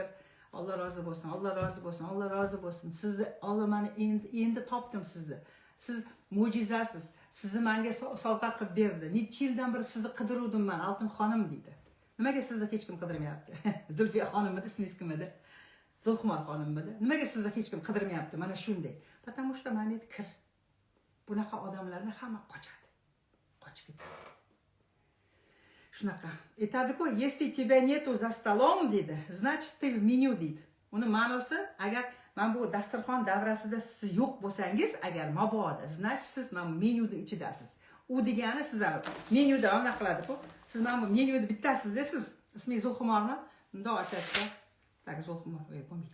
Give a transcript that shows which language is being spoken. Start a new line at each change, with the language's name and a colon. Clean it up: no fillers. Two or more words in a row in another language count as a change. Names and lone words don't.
Uzbek: Alloh rozi bo'lsin, Alloh rozi bo'lsin, Alloh rozi bo'lsin. Sizni Alloh meni endi topdim sizni. Siz mo'jizasiz. Sizni menga sovg'a qilib berdi. Necha yildan beri sizni qidiruvdim men, Oltin xonim deydi. Nimaga sizni hech kim qidirmayapti? Zulfiya xonimmi, ismingiz kim edi? Zulxumor xonimmi? Nimaga sizni hech kim qidirmayapti? Mana shunday.
Russian: Потому что
Uzbek: mamiyat kir. Bunaqa odamlarni hamma qochadi. Qochib ketadi. Shunaqa. Aytadi-ku,
Russian: если тебя nету за столом deydi, значит ты в меню deydi.
Uzbek: Uni ma'nosi, agar men bu dasturxon davrasida siz yo'q bo'lsangiz, agar mabodo, значит siz men menyuda ichidasiz. U degani sizlar menyuda nima qiladi-ku? Siz men bu menyuda bittasizda, siz ismingiz Zulxumormi? Unda ochasiz. Tak Zulxumor, bo'lmaydi.